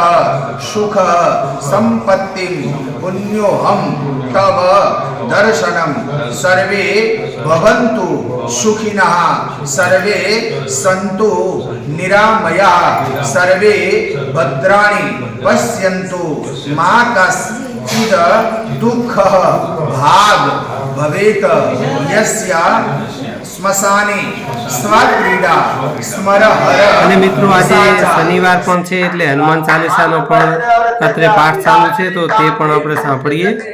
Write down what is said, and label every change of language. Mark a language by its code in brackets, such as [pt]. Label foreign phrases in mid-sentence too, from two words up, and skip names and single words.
[sa] सुखः संपत्तिं पुण्योऽहं तव दर्शनं सर्वे भवन्तु सुखिनः सर्वे सन्तु निरामयाः सर्वे भद्राणि पश्यन्तु मा कश्चित् दुःखः भाग भवेत यस्य स्मशाने स्वक्रीडा स्मर हर। [gu] અને મિત્રો આજે શનિવાર પણ છે એટલે હનુમાન ચાલીસાનો પણ અત્રે પાઠ ચાલુ છે તો તે પણ આપણે સાંભળીએ।